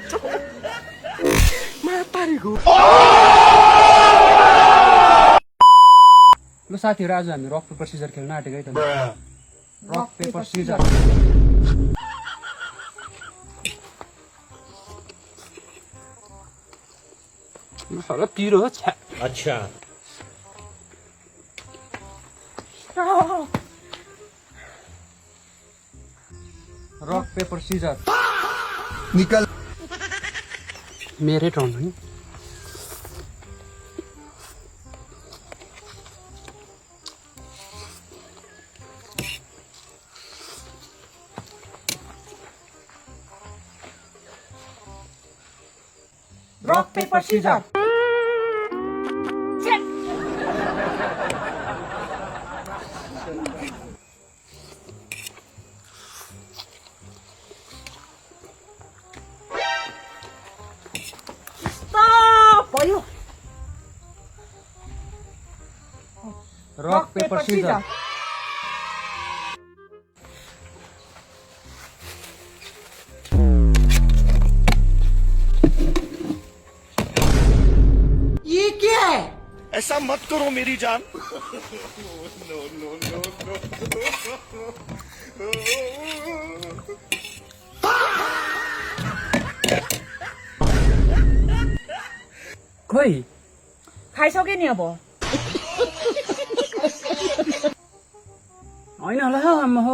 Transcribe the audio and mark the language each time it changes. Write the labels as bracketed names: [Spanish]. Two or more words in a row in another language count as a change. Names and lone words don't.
[Nepali] लो साथीहरु आज हामी [English] rock paper scissors [Nepali] खेल्न आँटेको है त रक पेपर सिजर हला पिरो हो छ्या [Hindi] अच्छा [English] rock paper scissors [Hindi] निकल [English] मेरे टर्न [Hindi] है [English] Rock, paper, scissors. Stop! [Nepali] भयो [English] rock paper scissors [Hindi] ये क्या है? ऐसा मत करो मेरी जान [Nepali] खोइ खाइसक्यो नि अब हैन होला हौ आम्मा हो